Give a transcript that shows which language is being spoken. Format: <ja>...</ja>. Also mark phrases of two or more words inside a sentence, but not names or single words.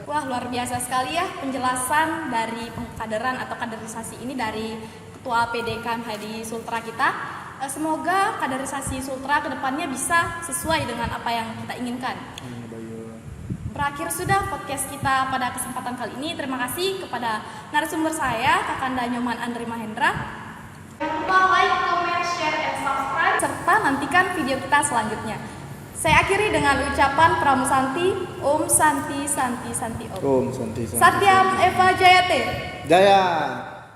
<id>Wah, luar biasa sekali ya penjelasan dari pengkaderan atau kaderisasi ini dari Ketua PD KMAD Sultra kita. Semoga kaderisasi Sultra kedepannya bisa sesuai dengan apa yang kita inginkan. Berakhir sudah podcast kita pada kesempatan kali ini. Terima kasih kepada narasumber saya, Kakanda Nyoman Andri Mahendra. Jangan lupa</id> <en>like, comment, share, and subscribe,</en> <id>serta nantikan video kita selanjutnya. Saya akhiri dengan ucapan Pramusanti,</id> <sa>Om Santi Santi Santi Om. Om Santi Santi. Satyam Eva Jayate. Jaya.</sa>